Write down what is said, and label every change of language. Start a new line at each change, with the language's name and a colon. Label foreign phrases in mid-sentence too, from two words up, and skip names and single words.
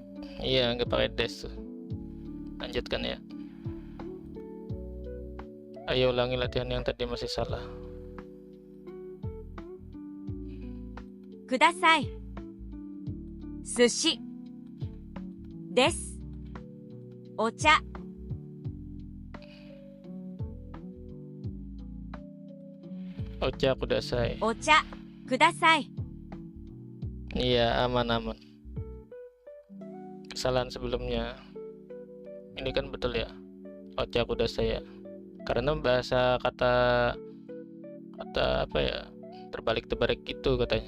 Indonesian: Iya, nggak pakai des tuh. Lanjutkan ya. Ayo ulangi latihan yang tadi masih salah.
Japanese: ください。寿司です。お茶お茶ください. お茶ください。
Indonesian: Iya, aman-aman. Kesalahan sebelumnya. Ini kan betul ya.
Japanese: お茶ください
Indonesian: ya. Karena bahasa kata apa ya? Terbalik-terbalik gitu katanya.